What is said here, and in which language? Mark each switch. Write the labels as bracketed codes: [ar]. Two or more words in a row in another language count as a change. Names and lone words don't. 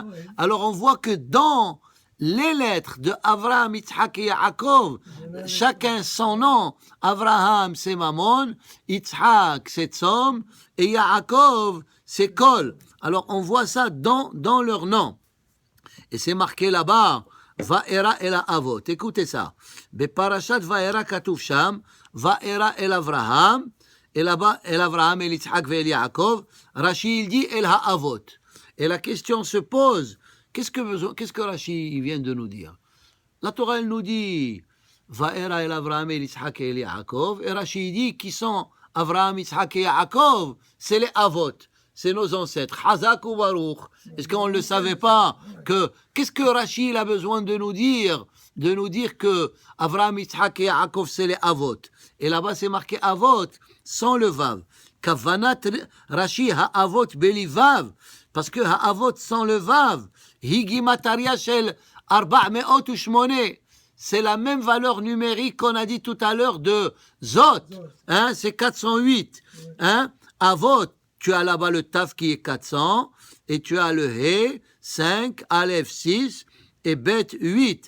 [fr] Alors on voit que dans les lettres de Avraham, Yitzhak et Yaakov, chacun son nom. Avraham, c'est Mammon, Yitzhak, c'est Tzom, et Yaakov, c'est Kol. Alors on voit ça dans leur nom. Et c'est marqué là-bas, [he] וארא אל אבות. [fr] Écoutez ça. [he] בפרשת וארא כתוב שם, וארא אל אברהם, [fr] et là-bas, [he] אל אברהם, אל יצחק, אל יעקב. [fr] Rashi, il dit [he] אל האבות. [fr] Et la question se pose, qu'est-ce que Rashi vient de nous dire? La Torah, elle nous dit, [he] וארא אל אברהם, אל יצחק, אל יעקב. [fr] Et Rashi dit, qui sont Avraham, Yitzhak et Yaakov? C'est les Avot. C'est nos ancêtres. [he] חזק וברוך. [fr] Est-ce qu'on ne le savait pas? Qu'est-ce que Rashi a besoin de nous dire? De nous dire que Avraham, Yitzhak et Yaakov, c'est les Avot. Et là-bas, c'est marqué Avot, sans le Vav. [he] כוונת רש"י האבות בלי וי"ו. [fr] parce que Ha'avot sans le Vav, [he] הגימטריה של [fr] 408, c'est la même valeur numérique qu'on a dit tout à l'heure de Zot, hein, c'est 408. Hein? Avot, tu as là-bas le Taf qui est 400, et tu as le He, 5, Aleph 6, et Bet 8.